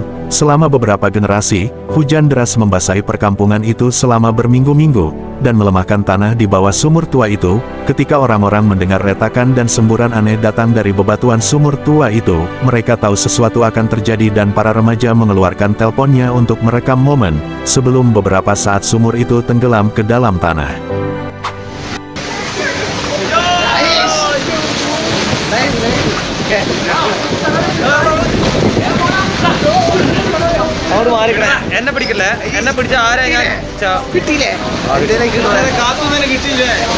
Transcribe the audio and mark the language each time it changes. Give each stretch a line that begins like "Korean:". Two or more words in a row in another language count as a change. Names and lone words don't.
Indonesian: Selama beberapa generasi, hujan deras membasahi perkampungan itu selama berminggu-minggu, dan melemahkan tanah di bawah sumur tua itu. Ketika orang-orang mendengar retakan dan semburan aneh datang dari bebatuan sumur tua itu, mereka tahu sesuatu akan terjadi dan para remaja mengeluarkan teleponnya untuk merekam momen, sebelum beberapa saat sumur itu tenggelam ke dalam tanah.
Malayalam: അങ്ങോട്ട് മാറിക്കണേ എന്നെ പിടിക്കല്ലേ എന്നെ പിടിച്ച ആരാ ഞാൻ കിട്ടിയില്ലേ കാത്തുനിന്ന് കിട്ടിയില്ലേ